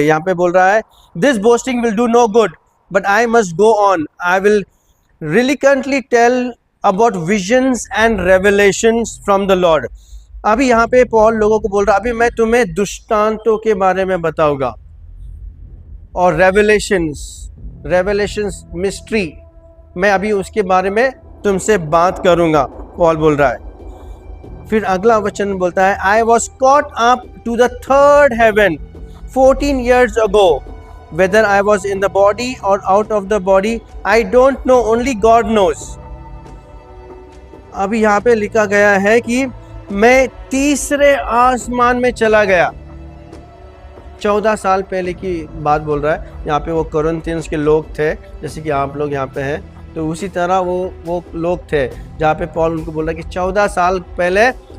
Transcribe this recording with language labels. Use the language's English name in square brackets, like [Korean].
[Hindi] यहाँ पे बोल रहा है [English] This boasting will do no good but I must go on, I will reluctantly tell about visions and revelations from the Lord। [Hindi] अभी यहाँ पे पॉल लोगों को बोल रहा है अभी मैं तुम्हें दृष्टांतों के बारे में बताऊंगा और रेवलेशंस मिस्ट्री, मैं अभी उसके बारे में तुमसे बात करूंगा, पॉल बोल रहा है। फिर अगला वचन बोलता है [English] I was caught up to the third heaven 14 years ago, whether I was in the body or out of the body I don't know, only God knows। [Hindi] अभी यहाँ पे लिखा गया है कि मैं तीसरे आसमान में चला गया। 14 साल पहले की बात बोल रहा है। यहाँ पे वो कोरिन्थियंस के लोग थे, जैसे कि आप लोग यहाँ पे हैं, तो उसी तरह वो लोग थे जहाँ पे पॉल उनको बोल रहा है कि 14 साल पहले